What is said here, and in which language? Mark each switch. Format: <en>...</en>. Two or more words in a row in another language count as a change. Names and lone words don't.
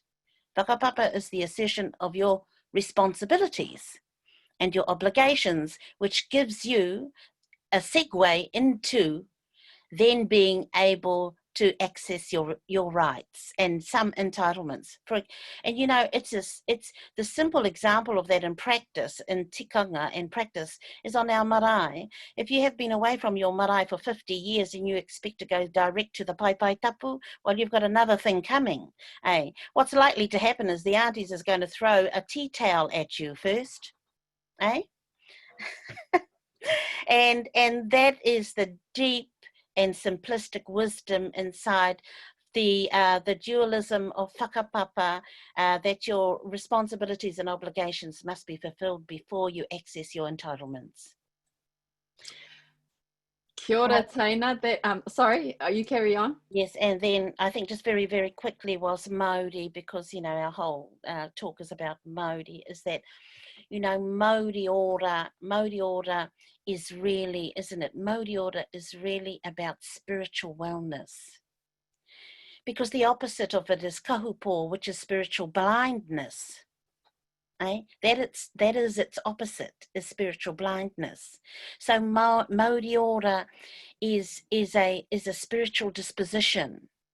<en>Whakapapa is the assertion of your responsibilities and your obligations, which gives you a segue into then being able to access your rights and some entitlements. And you know, it's the simple example of that in practice, in tikanga and practice, is on our marae. If you have been away from your marae for 50 years and you expect to go direct to the</en> <mi>pai tapu,</mi> <en>well, you've got another thing coming. What's likely to happen is the aunties is going to throw a tea towel at you first. And that is the deep and simplistic wisdom inside the dualism of whakapapa, that your responsibilities and obligations must be fulfilled before you access your entitlements.</en> <mi>Kia ora, Teina.</mi> <en>Sorry, you carry on? Yes, and then I think just very, very quickly was Mauri, because, you know, our whole talk is about Mauri, is that, you know,</en> <mi>Mauri ora</mi> <en>is really, isn't it?</en> <mi>Mauri ora</mi> <en>is really about spiritual wellness. Because the opposite of it is kahupo, which is spiritual blindness. That is its opposite, is spiritual blindness. So</en> <mi>Mauri ora</mi> <en>is a spiritual disposition.</en>